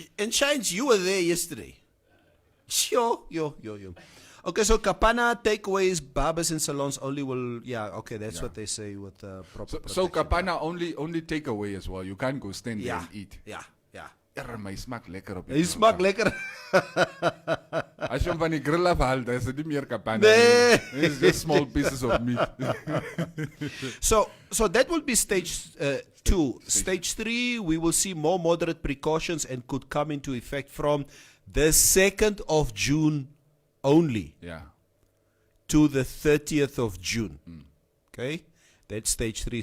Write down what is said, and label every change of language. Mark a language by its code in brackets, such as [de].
[en] And Shines, you were there yesterday. Sure, yo. Okay, so Kapana takeaways, barbers and salons only will. Yeah, okay, that's what they say with proper. So Kapana only take away as well. You can't go stand there and eat. Yeah. [af] Maar hy smaak lekker op. Hy smaak lekker. As jy hom van die grill afhaal, dan is dit nie meer Kapana. Nee. [en] It's just small pieces of meat. So that will be stage 2. Stage 3, we will see more moderate precautions and could come into effect from the 2nd of June only. Yeah. To the 30th of June. Okay? That's stage 3.